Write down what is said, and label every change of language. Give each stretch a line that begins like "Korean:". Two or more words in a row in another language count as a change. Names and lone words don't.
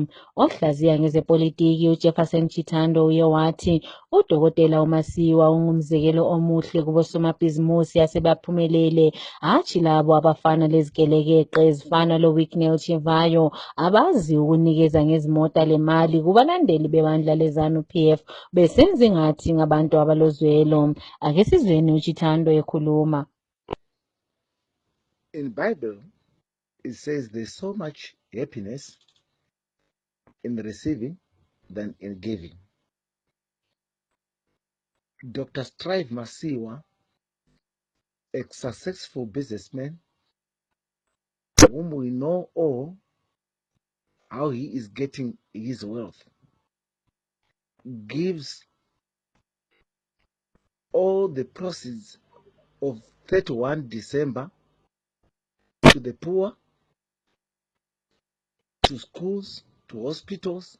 North Ndebele: Ohlaziya ngezepolitiki uJefferson Chitando uye wathi uDokotela uMasiyiwa ungumzekelo omuhle kubosomabhizimusi asebaphumelele, hatshi labo abafana lezigelekeqe ezifana loWicknell Chivayo abazi ukunikeza ngezimota lemali kubalandeli bebandla leZANU-PF besenza ingathi ngabantu abalozwelo. Ake sizweni uChitando ekhuluma.
English: In Bible, it says there's so much happiness in receiving than in giving. Dr. Strive Masiyiwa, a successful businessman, whom we know all how he is getting his wealth, gives all the proceeds of 31 December to the poor, to schools, to hospitals.